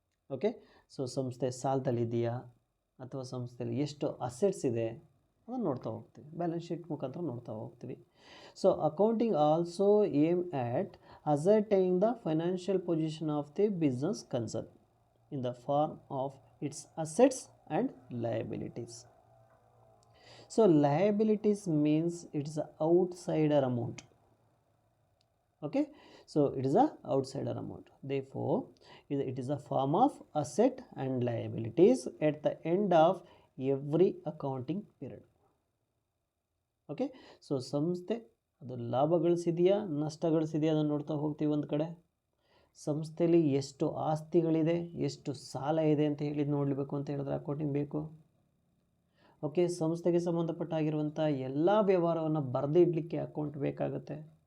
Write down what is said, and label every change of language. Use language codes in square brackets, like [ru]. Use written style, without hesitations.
[kn] Okay, so ಸಂಸ್ಥೆ ಸಾಲದಲ್ಲಿದೆಯಾ ಅಥವಾ ಸಂಸ್ಥೆಯಲ್ಲಿ ಎಷ್ಟು ಅಸೆಟ್ಸ್ ಇದೆ ಅದನ್ನು ನೋಡ್ತಾ ಹೋಗ್ತೀವಿ, ಬ್ಯಾಲೆನ್ಸ್ ಶೀಟ್ ಮುಖಾಂತರ ನೋಡ್ತಾ ಹೋಗ್ತೀವಿ. [en] So accounting also aim at ascertaining the financial position of the business concern in the form of its assets and liabilities. So liabilities means it's an outsider amount. Okay, So it is a outsider amount. Therefore it is a form of asset and liabilities at the end of every accounting period. [kn] Okay, so ಸಂಸ್ಥೆ ಅದು ಲಾಭ ಗಳಿಸಿದೆಯಾ ನಷ್ಟ ಗಳಿಸಿದೆಯಾ ಅದನ್ನು ನೋಡ್ತಾ ಹೋಗ್ತೀವಿ. ಒಂದು ಕಡೆ ಸಂಸ್ಥೆಯಲ್ಲಿ ಎಷ್ಟು ಆಸ್ತಿಗಳಿದೆ, ಎಷ್ಟು ಸಾಲ ಇದೆ ಅಂತ ಹೇಳಿ ನೋಡಬೇಕು ಅಂತ ಹೇಳಿದ್ರೆ ಅಕೌಂಟಿಂಗ್ ಬೇಕು. ಓಕೆ, ಸಂಸ್ಥೆಗೆ ಸಂಬಂಧಪಟ್ಟಾಗಿರುವಂಥ ಎಲ್ಲ ವ್ಯವಹಾರವನ್ನು ಬರೆದಿಡಲಿಕ್ಕೆ ಅಕೌಂಟ್ ಬೇಕಾಗುತ್ತೆ.